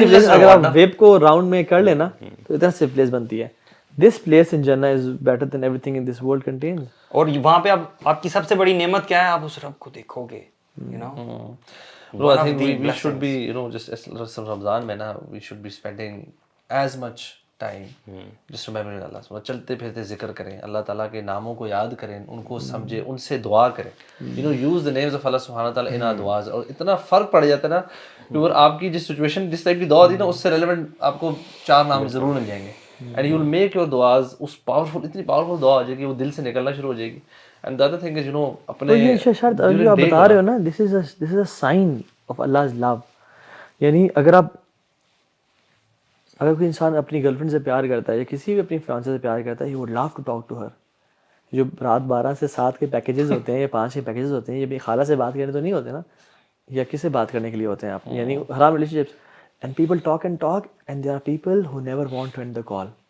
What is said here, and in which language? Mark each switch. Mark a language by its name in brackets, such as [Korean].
[Urdu] اگر آپ ویب کو راؤنڈ میں کر لینا تو اتنا سے پلیس بنتی ہے. [English] This place in Jannah is better than everything in this world contains. [Urdu] اور وہاں پہ آپ کی سب سے بڑی نعمت کیا ہے, آپ اس رب کو دیکھو گے, [English] you know. Bro, I think we should be, you know, just Ramzan [Urdu] میں نا, [English] we should be spending as much time just remembering Allah. [Urdu] چلتے پھرتے ذکر کریں, اللہ تعالیٰ کے ناموں کو یاد کریں, ان کو سمجھیں, ان سے دعا کریں. [English] You know, use the names of Allah سبحانہ وتعالیٰ in our du'as. [Urdu] اور اتنا فرق پڑ جاتا ہے نا, کیونکہ آپ کی جس سچویشن جس ٹائپ کی دعا دی نا, اس سے ریلیونٹ آپ کو 4 نام ضرور مل جائیں گے. [English] And you will make your du'as [Urdu] اس powerful, اتنی powerful دعا ہو جائے گی, وہ دل سے نکلنا شروع ہو جائے گی. [English] And the other thing is, you know, [Urdu] اپنے یہ شرط جو آپ بتا رہے ہو نا, [English] this is a sign of Allah's love. [Urdu] یعنی اگر کوئی انسان اپنی گرل فرینڈ سے پیار کرتا ہے یا کسی بھی اپنی فیانسے سے پیار کرتا ہے, [English] he would love to talk to her. [Urdu] جو رات 12 سے 7 کے پیکیجز ہوتے ہیں یا 5 کے پیکیجز ہوتے ہیں, یہ بھی خالہ سے بات کرنے تو نہیں ہوتے نا, یا کس سے بات کرنے کے لیے ہوتے ہیں آپ, یعنی حرام relation ships. [English] And people talk and talk, and there are people who never want to end the call.